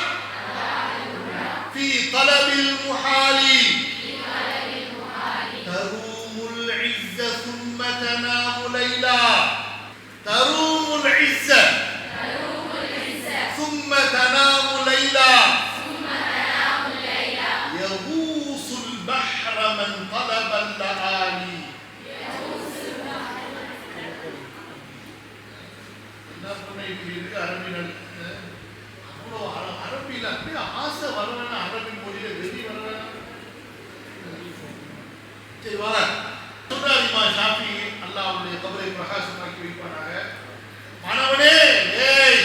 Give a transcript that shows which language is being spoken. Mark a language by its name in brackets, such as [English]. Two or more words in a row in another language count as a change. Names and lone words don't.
[Arabic] في طلب المحال تروم العز ثم تنام ليلا تروم العز ثم تنام ليلا يغوص البحر من طلب اللآلي [Tamil] என்ன பண்ண இப்படி இருக்கு அரபிகள் அவ்வளோ அரபியில் அப்படியே ஆசை வர வேணாம் அரபி மொழியில வெறி வர வேணாம் சரி வர சொல்றாரு இமாம் ஷாஃபி அல்லாஹ்வுடைய கபரை பிரகாசமாக்கி வைப்பானாக மாணவனே ஏய்